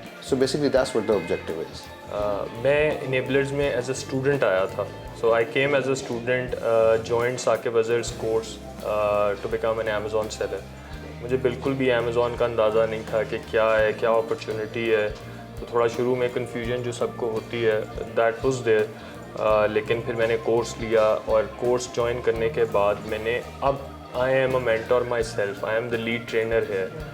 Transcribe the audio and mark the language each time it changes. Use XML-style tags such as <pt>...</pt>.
<en>So basically that's what the objective is.</en> <hi>मैं enablers में</hi> <en>as a student</en> <hi>आया था.</hi> <en>So I came as a student, joined Saqib Azhar's course to become an Amazon seller.</en> <hi>मुझे बिल्कुल भी Amazon का अंदाज़ा नहीं था कि क्या है, क्या अपॉर्चुनिटी है. तो थोड़ा शुरू में कन्फ्यूजन जो सबको होती है</hi> <en>that was there.</en> <hi>लेकिन फिर मैंने कोर्स लिया और कोर्स ज्वाइन करने के बाद मैंने अब</hi> <en>I am a mentor myself, I am the lead trainer</en> <hi>है.</hi>